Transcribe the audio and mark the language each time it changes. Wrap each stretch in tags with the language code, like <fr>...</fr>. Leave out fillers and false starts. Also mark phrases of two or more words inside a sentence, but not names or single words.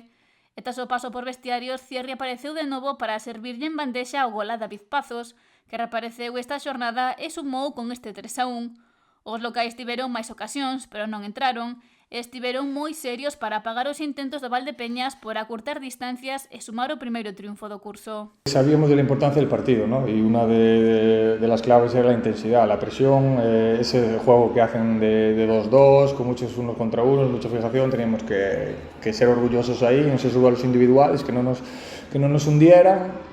<gl>E tras o paso por vestiarios, Thierry apareceu de novo para servirlle en bandexa o gol a David Pazos, que reapareceu esta xornada e sumou con este 3-1. Os locais tiveron máis ocasións, pero non entraron, e estiveron moi serios para apagar os intentos do Valdepeñas por acurtar distancias e sumar o primeiro triunfo do curso.</gl> <es>Sabíamos de la importancia del partido, ¿no? Y una de las claves era la intensidad, la presión, ese juego que hacen de 2-2, con muchos unos contra unos, mucha fijación. Teníamos que ser orgullosos ahí en esos goles individuales, que no nos hundieran.</es>